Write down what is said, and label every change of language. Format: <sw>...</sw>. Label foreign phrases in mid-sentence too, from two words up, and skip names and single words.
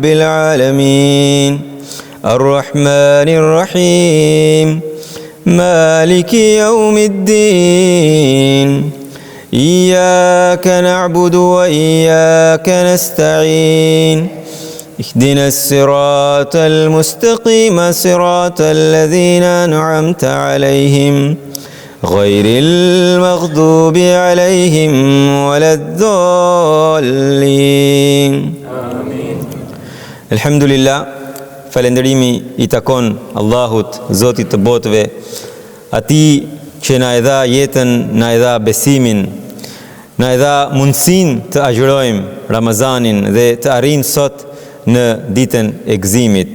<ar>العالمين الرحمن الرحيم مالك يوم الدين إياك نعبد وإياك نستعين اهدنا الصراط المستقيم صراط الذين أنعمت عليهم غير المغضوب عليهم ولا الضالين آمين. الحمد لله.</ar> <sq>Falënderimi I takon Allahut, Zotit të botëve, Atij që na e dha jetën, na e dha besimin, na e dha mundësinë të agjërojmë Ramazanin dhe të arrijmë sot në ditën e gëzimit.</sq>